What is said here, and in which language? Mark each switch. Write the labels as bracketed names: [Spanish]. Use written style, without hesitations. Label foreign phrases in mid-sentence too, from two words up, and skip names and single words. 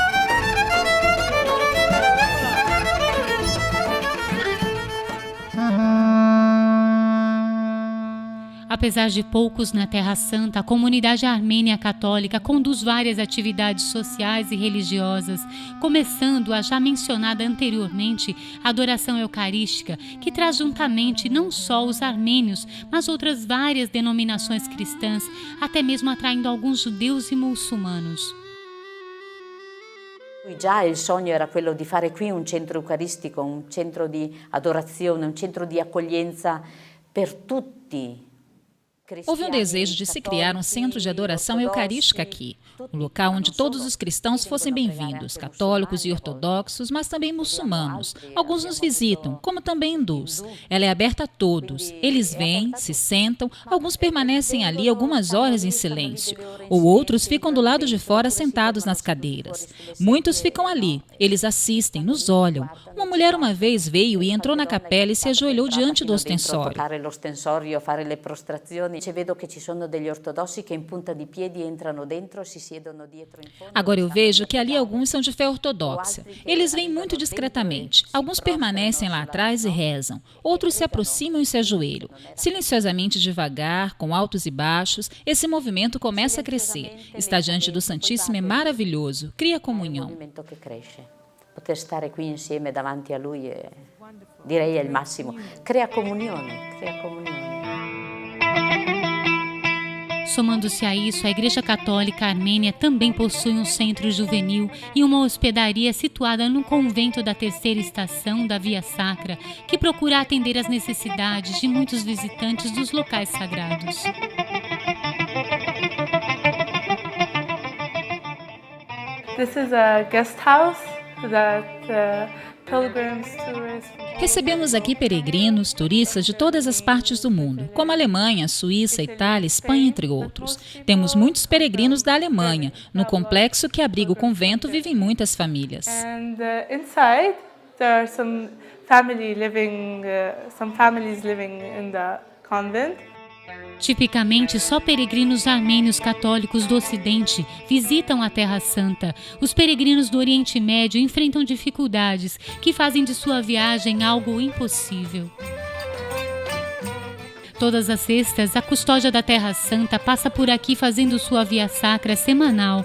[Portuguese] Apesar de poucos na Terra Santa, a comunidade armênia católica conduz várias atividades sociais e religiosas, começando a já mencionada anteriormente adoração eucarística, que traz juntamente não só os armênios, mas outras várias denominações cristãs, até mesmo atraindo alguns judeus e muçulmanos. [Italian] Già il sogno era quello di fare qui un centro eucaristico, un centro di adorazione, un centro di accoglienza per tutti. [Portuguese] Houve um desejo de se criar um centro de adoração eucarística aqui, um local onde todos os cristãos fossem bem-vindos, católicos e ortodoxos, mas também muçulmanos. Alguns nos visitam, como também hindus. Ela é aberta a todos. Eles vêm, se sentam, alguns permanecem ali algumas horas em silêncio, ou outros ficam do lado de fora sentados nas cadeiras. Muitos ficam ali, eles assistem, nos olham. Uma mulher uma vez veio e entrou na capela e se ajoelhou diante do ostensório. [Italian] Vedo che ci sono degli ortodossi che in punta di piedi entrano dentro, si siedono dietro in fondo. [Portuguese] Agora eu vejo que ali alguns são de fé ortodoxa. Eles vêm muito discretamente. Alguns permanecem lá atrás e rezam. Outros se aproximam e se ajoelham. Silenciosamente, devagar, com altos e baixos, esse movimento começa a crescer. Estar diante do Santíssimo é maravilhoso. Cria comunhão. [Italian] Poter stare qui insieme davanti a lui direi è il massimo. Crea comunione, crea comunione. [Portuguese] Somando-se a isso, a Igreja Católica Armênia também possui um centro juvenil e uma hospedaria situada no convento da terceira estação da Via Sacra, que procura atender às necessidades de muitos visitantes dos locais sagrados. [English] This is a guest house that pilgrims, tourists. [Portuguese] Recebemos aqui peregrinos, turistas de todas as partes do mundo, como Alemanha, Suíça, Itália, Espanha, entre outros. Temos muitos peregrinos da Alemanha. No complexo que abriga o convento vivem muitas famílias. [English] And inside there are some families living in the convent. [Portuguese] Tipicamente, só peregrinos armênios católicos do Ocidente visitam a Terra Santa. Os peregrinos do Oriente Médio enfrentam dificuldades que fazem de sua viagem algo impossível. Todas as sextas, a custódia da Terra Santa passa por aqui fazendo sua via sacra semanal.